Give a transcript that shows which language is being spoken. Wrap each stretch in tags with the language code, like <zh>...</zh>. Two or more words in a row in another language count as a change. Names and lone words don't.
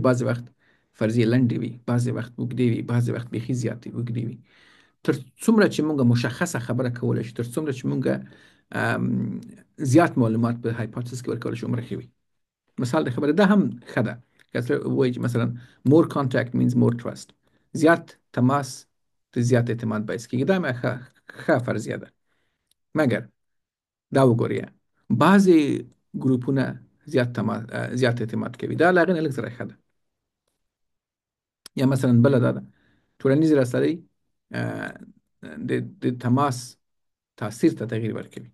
<ps>بعضې وخت فرضیې لنډې وي، بعضې وخت اوږدې وي، بعضې وخت بیخي زیاتې اوږدې وي. تر څومره چې موږ مشخصه خبره کولی شو، تر څومره چې موږ زیات معلومات په هایپوتسز کې ورکولی شو، عمره ښه وي. مثال د خبره ده هم ښه ده که څه وایي چې مثلا</ps> <en>more contact means more trust،</en> <ps>زیات تماس د زیات اعتماد باعث کېږي. دا مې ښه فرضیه ده، مګر دا وګورئ بعضې ګروپونه زیات اعتماد کوي، دا له هغې نه لږ زره ښه ده. یا مثلا بله دا ده ټولنیزې رسنۍ د تماس تاثیر ته تغییر ورکوي.</ps>